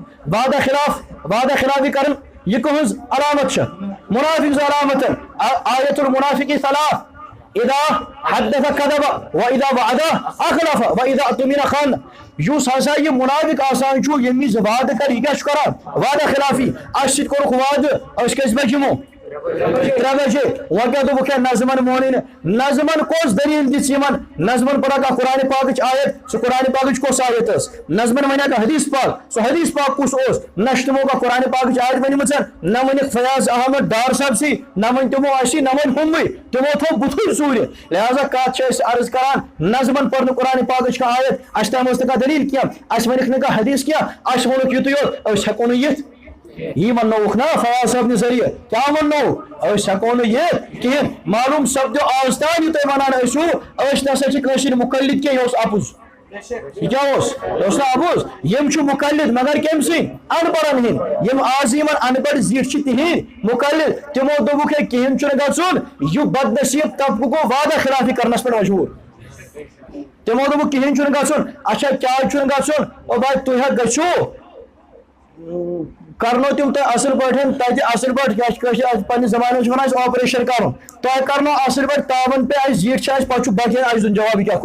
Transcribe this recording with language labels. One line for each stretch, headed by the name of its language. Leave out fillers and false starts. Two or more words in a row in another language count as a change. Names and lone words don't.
Kashmiri: وعدہ خلافی کرن یہ کہٕنٛز علامت چھِ منافق علامت
Arabic: آیت المنافق ثلاث اذا حدث كذب واذا وعد اخلف واذا اؤتمن خان
Kashmiri: یس ہسا یہ منافق آسان چھُ ییٚمہِ وِزِ وعدٕ کر یہ کیٛاہ چھُ کران وعدہ خلافی اَسہِ سۭتۍ کوٚرُکھ وعدٕ أسۍ کٔژِ بجہِ یِمو 3 بجے وۄنۍ کیٛاہ دوٚپُکھ ہے نظمن مونٕے نہٕ نظمن کۄس دلیٖل دِژ یِمن نظمن پوٚرکھ قرآن پاکٕچ آیت سُہ قرآن پاکٕچ کۄس آیت ٲس نظمن ونیٛاکھ حدیث پاک سُہ حدیث پاک کُس اوس نہ چھِ تِمو کانٛہہ قرآن پاکٕچ آیت ؤنمٕژ نہ ؤنِکھ فیاض احمد ڈار صٲبسٕے نہ ؤنۍ تِمو اَسہِ نہ ؤنۍ ہُموٕے تِمو تھوٚو بُتھُے ژوٗرِ لہذا کتھ چھِ أسۍ عرض کران نظمن پٔر نہٕ قرآن پاکٕچ کانٛہہ آیت اَسہِ تام ٲس نہٕ کانٛہہ دلیٖل کینٛہہ اَسہِ ؤنِکھ نہٕ کانٛہہ حدیث کینٛہہ اَسہِ ووٚنُکھ یُتُے یوت أسۍ ہٮ۪کو نہٕ یِتھ یہ ونوک نا فیاض صاحب نے ذریعہ کیا ونو أسۍ ہٮ۪کو نہٕ یِتھ کِہیٖنۍ معلوم سپدیو آز تام یہِ تُہۍ ونان ٲسِو أسۍ نسا چھِ کٲشِرۍ مُقلد کینٛہہ یہِ اوس اپُز یہ کیا یہِ اوس نہٕ اپُز یِم چھِ مُقلد مگر کٔمۍ سٕنٛدۍ ان پڑھن ہٕنٛدۍ یِم آز یِمن ان پڑھ زِٹھۍ چھِ تِہنٛدۍ مُقلد تِمو دوٚپُکھ ہے کِہیٖنۍ چھُنہٕ گژھُن یہِ بدنصیٖب طبقہٕ گوٚو وعدہ خلافی کرنس پٮ۪ٹھ مجبوٗر تِمو دوٚپُکھ کِہیٖنۍ چھُنہٕ گژھُن اچھا کیٛازِ چھُنہٕ گژھُن او بھاے تُہۍ ہا گٔژھِو کرنو تم تہ اصل پٲٹھۍ تتہِ اصل پٲٹھۍ کیا پننہِ زمانہٕ ونان اَسہِ آپریشن کرُن تۄہہِ کرنو اصل پٲٹھۍ تاون پہ اَسہِ زیٖٹھ چھِ اَسہِ پتہٕ چھُ بچن اَسہِ دیُن جواب کیٛاہ